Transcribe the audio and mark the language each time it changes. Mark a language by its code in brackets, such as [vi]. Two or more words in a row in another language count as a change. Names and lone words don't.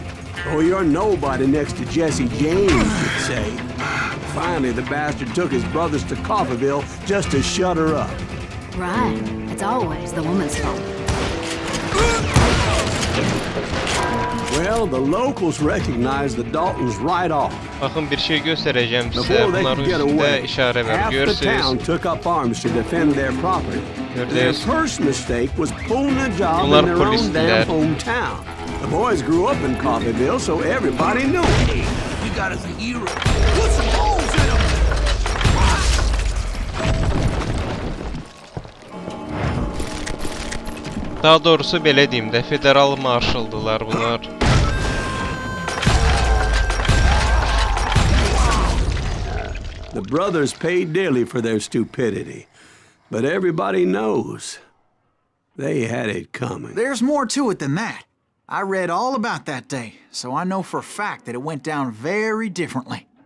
[en] Oh, you're nobody next to Jesse James, you'd say. Finally, the bastard took his brothers to Coffeyville just to shut her up. Right. It's always the woman's fault. Well, the locals recognized the Daltons right off. [az] Baxın bir şey göstərəcəm sizə. [en] Before they [az] Bunların [en] could get [az] üstündə [en] away, [az] işarə var. [en] half the [az] Görürsünüz. [en] town took up arms to defend their property. Their [az] Gördünüz. [en] first mistake was pulling a job [az] Bunlar [en] in their own [az] polisler. [en] damn hometown. The boys grew up in Coffeyville, so everybody knew it. You got us a hero. Put some holes in him. [az] Daha doğrusu belə deyim də, federal marşaldılar bunlar. [en] The brothers paid dearly for their stupidity, but everybody knows they had it coming. There's more to it than that. I read all about that day, so I know for a fact that it went down very differently.